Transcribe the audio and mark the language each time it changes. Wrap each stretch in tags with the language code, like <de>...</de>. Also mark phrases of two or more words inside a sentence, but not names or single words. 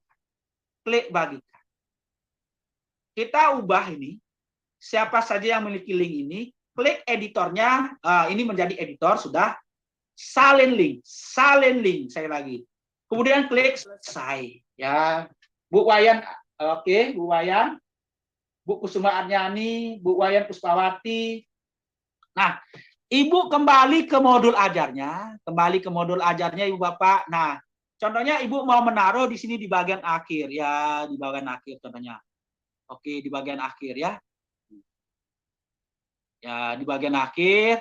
<id>Klik bagikan. Kita ubah ini. Siapa saja yang memiliki link ini, klik editornya. Ini menjadi editor sudah. Salin link. Saya lagi. Kemudian klik selesai. Ya, Bu Wayan, oke, Bu Wayan, Bu Kusuma Arnyani, Bu Wayan Puspawati. Nah, Ibu kembali ke modul ajarnya. Ibu Bapak. Nah, contohnya Ibu mau menaruh di sini di bagian akhir ya, di bagian akhir contohnya. Oke, di bagian akhir ya. Ya, di bagian akhir.</id>